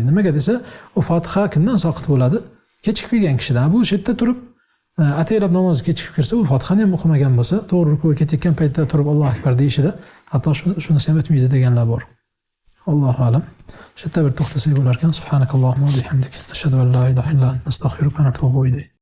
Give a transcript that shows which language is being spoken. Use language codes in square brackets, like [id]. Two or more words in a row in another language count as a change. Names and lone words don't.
[uz] Nimaga desa, u Fotiha kimdan soqit bo'ladi? Kechikib kelgan kishidan. Bu yerda turib ataylab namoz kechikib kirsa, u Fotihani ham o'qimagan bo'lsa, to'g'ri rukuga ketayotgan paytda turib [ar] الله أكبر [uz] deyishida hatto shunisi ham o'tmaydi deganlar bor. [ar] الله أعلم. [uz] Shu yerda bir to'xtasak bo'lar ekan. [ar] سبحانك اللهم وبحمدك أشهد أن لا إله إلا أنت أستغفرك وأتوب إليك.